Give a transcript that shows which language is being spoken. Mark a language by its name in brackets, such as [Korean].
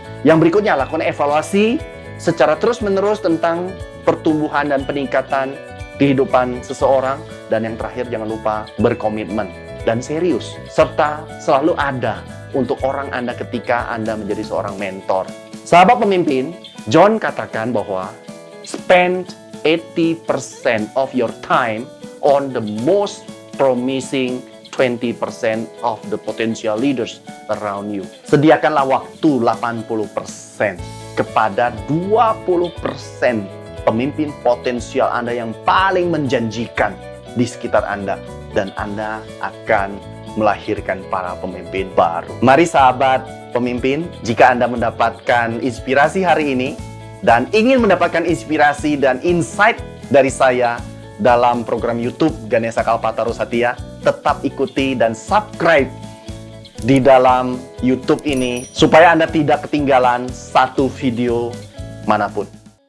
[Indonesian] Yang berikutnya, lakukan evaluasi secara terus-menerus tentang pertumbuhan dan peningkatan kehidupan seseorang. Dan yang terakhir, jangan lupa berkomitmen dan serius, serta selalu ada untuk orang Anda ketika Anda menjadi seorang mentor. Sahabat pemimpin, John katakan bahwa [English] spend 80% of your time on the most promising 20% of the potential leaders around you. [Indonesian] Sediakanlah waktu 80% kepada 20% pemimpin potensial Anda yang paling menjanjikan di sekitar Anda, dan Anda akan melahirkan para pemimpin baru. Mari sahabat pemimpin, jika Anda mendapatkan inspirasi hari ini dan ingin mendapatkan inspirasi dan insight dari saya dalam program YouTube Ganesha Kalpataru Satya, tetap ikuti dan subscribe di dalam YouTube ini supaya Anda tidak ketinggalan satu video manapun.